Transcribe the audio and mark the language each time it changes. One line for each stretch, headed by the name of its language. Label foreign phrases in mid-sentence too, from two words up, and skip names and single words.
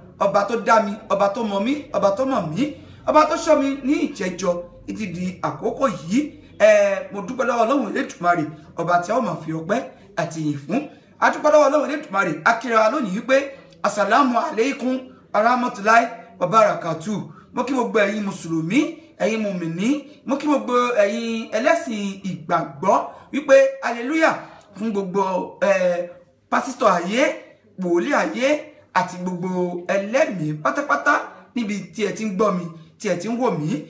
Yoruba: Ọba tó dá mi, ọba tó mọ̀ mí, ọba tó mọ̀ mí, ọba tó ṣọ́ mi ní ìjẹjọ títí di àkókò yìí. Eh, mo dúpẹ́ lọ́wọ́ Ọlọ́run Elédùmarè, ọba tí a ó máa fi ọpẹ́ àti ìyìn fún. A dúpẹ́ lọ́wọ́ Ọlọ́run Elédùmarè, a kíra wa lónìí wípé,
Arabic: "السلام عليكم ورحمة الله وبركاته."
Yoruba: Mo kí gbogbo ẹ̀yin Mùsùlùmí, ẹ̀yin Mùmìnì, mo kí gbogbo ẹ̀yin ẹlẹ́sìn ìgbàgbọ́ wípé hallelujah fún gbogbo, eh, pásítọ̀ ayé, wòlíì ayé àti gbogbo ẹlẹ́mìí pátápátá níbi tí ẹ ti ń gbọ́ mi, tí ẹ ti ń wò mí.